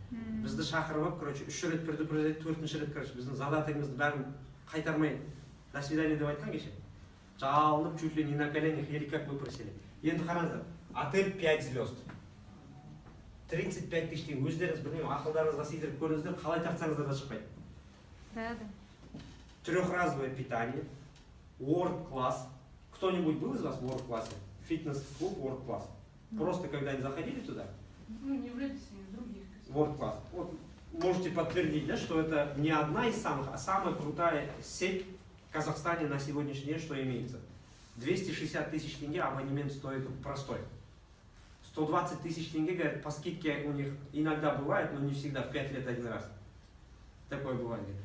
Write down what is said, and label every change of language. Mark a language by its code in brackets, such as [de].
[kk] Бізді шақырып алып, короче, 3 рет предупреждать, 4-ші рет, короче, біздің задатығымызды бәрін қайтармай, [ru] до свидания [kk] деп айтқан кеше. [ru] Жалынып, чуть ли не на коленях, еле как выпросили. [kk] Енді қараңыздар, отель 5 звезд. 35 тысяч теңге, өздеріңіз білмеймін, ақылдарыңызға сыйдырып көріңіздер, қалай тартсаңыздар да шықпайды. [ru] Да. Трехразовое питание, World Class. Кто-нибудь был из вас в World Class? Фитнес-клуб World Class. Просто когда-нибудь заходили туда? Ну, не в Редисе, в других. World Class. Вот, можете подтвердить, да, что это не одна из самых, а самая крутая сеть в Казахстане на сегодняшний день, что имеется. 260 тысяч тенге абонемент стоит простой. 120 тысяч тенге, говорят, по скидке у них иногда бывает, но не всегда, в 5 лет один раз. Такое бывает.